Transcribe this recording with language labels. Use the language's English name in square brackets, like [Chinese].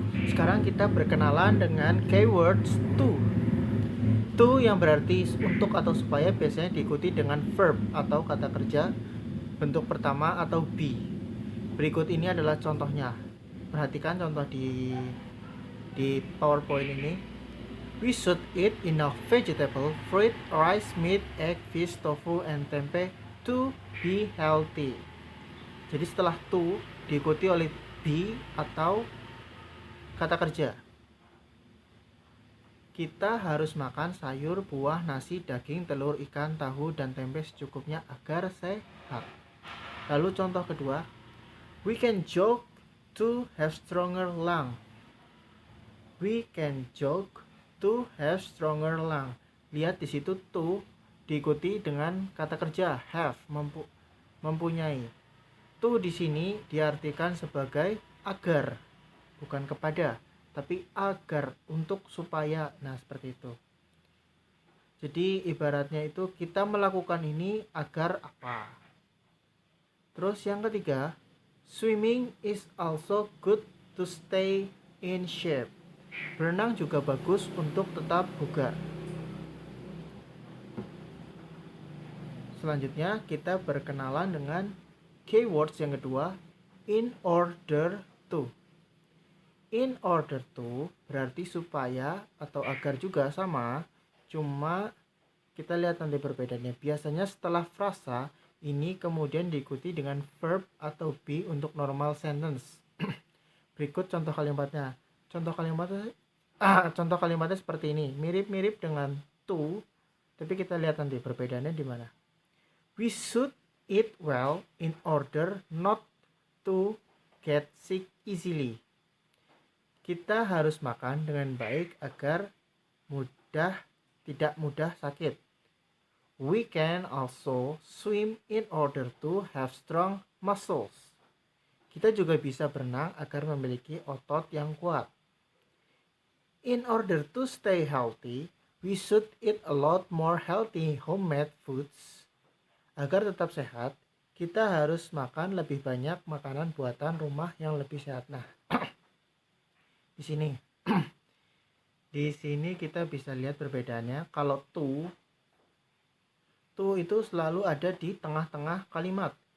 [Indonesian] Sekarang kita berkenalan dengan keywords to. To yang berarti untuk atau supaya biasanya diikuti dengan verb atau kata kerja bentuk pertama atau be. Berikut ini adalah contohnya. Perhatikan contoh di PowerPoint ini. [English] We should eat enough vegetable, fruit, rice, meat, egg, fish, tofu, and tempe to be healthy. [Indonesian] Jadi setelah to diikuti oleh be atau kata kerja. Kita harus makan sayur, buah, nasi, daging, telur, ikan, tahu, dan tempe secukupnya agar sehat. Lalu contoh kedua, [English] we can jog to have stronger lung. We can jog to have stronger lung. [Indonesian] Lihat di situ to diikuti dengan kata kerja have, mempunyai. To di sini diartikan sebagai agar, bukan kepada, tapi agar, untuk, supaya. Nah, seperti itu. Jadi ibaratnya itu kita melakukan ini agar apa. Terus yang ketiga, [English] swimming is also good to stay in shape. [Indonesian] Berenang juga bagus untuk tetap bugar. Selanjutnya kita berkenalan dengan keywords yang kedua, in order to. In order to berarti supaya atau agar juga sama, cuma kita lihat nanti perbedaannya. Biasanya setelah frasa ini kemudian diikuti dengan verb atau be untuk normal sentence. Berikut contoh kalimatnya. Contoh kalimatnya seperti ini, mirip-mirip dengan to, tapi kita lihat nanti perbedaannya di mana. [English] We should eat well in order not to get sick easily. [Indonesian] Kita harus makan dengan baik agar tidak mudah sakit. [English] We can also swim in order to have strong muscles. [Indonesian] Kita juga bisa berenang agar memiliki otot yang kuat. [English] In order to stay healthy, we should eat a lot more healthy homemade foods. [Indonesian] Agar tetap sehat, kita harus makan lebih banyak makanan buatan rumah yang lebih sehat. Nah, di sini kita bisa lihat perbedaannya. Kalau to itu selalu ada di tengah-tengah kalimat.